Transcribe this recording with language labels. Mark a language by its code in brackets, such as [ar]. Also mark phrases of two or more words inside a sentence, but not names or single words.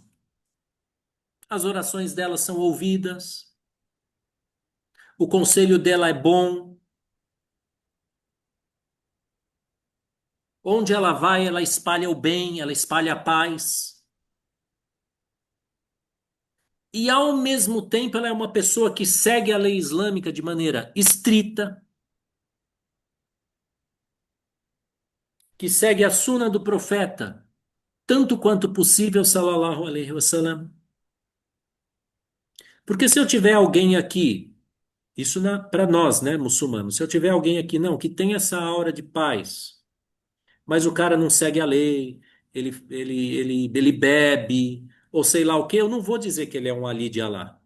[pt] As orações dela são ouvidas, o conselho dela é bom, onde ela vai, ela espalha o bem, ela espalha a paz. E ao mesmo tempo ela é uma pessoa que segue a lei islâmica de maneira estrita, que segue a suna do profeta, tanto quanto possível, [ar] صلى الله عليه وسلم. [pt] Porque se eu tiver alguém aqui, isso para nós, né, muçulmanos, se eu tiver alguém aqui, não, que tem essa aura de paz, mas o cara não segue a lei, ele bebe, ou sei lá o quê, eu não vou dizer que ele é um ali de Alá.